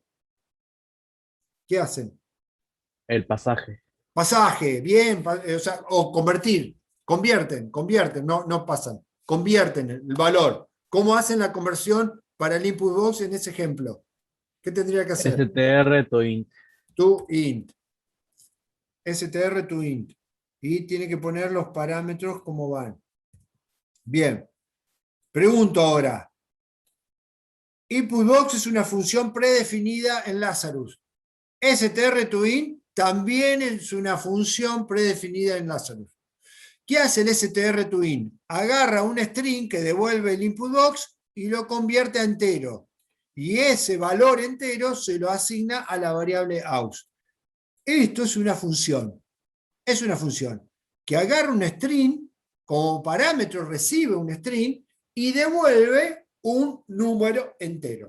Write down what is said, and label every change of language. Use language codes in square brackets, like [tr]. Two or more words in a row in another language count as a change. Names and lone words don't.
[es] ¿Qué hacen? El pasaje. Pasaje, bien, o sea, o convierten, no pasan, convierten el valor. ¿Cómo hacen la conversión para el input box en ese ejemplo? ¿Qué tendría que hacer? str to int. To int. str to int. Y tiene que poner los parámetros como van. Bien. Pregunto ahora. Input box es una función predefinida en Lazarus. str to int también es una función predefinida en Lazarus. ¿Qué hace el str to int? Agarra un string que devuelve el input box y lo convierte a entero. Y ese valor entero se lo asigna a la variable aux. Esto es una función. Es una función que agarra un string, como parámetro recibe un string y devuelve un número entero.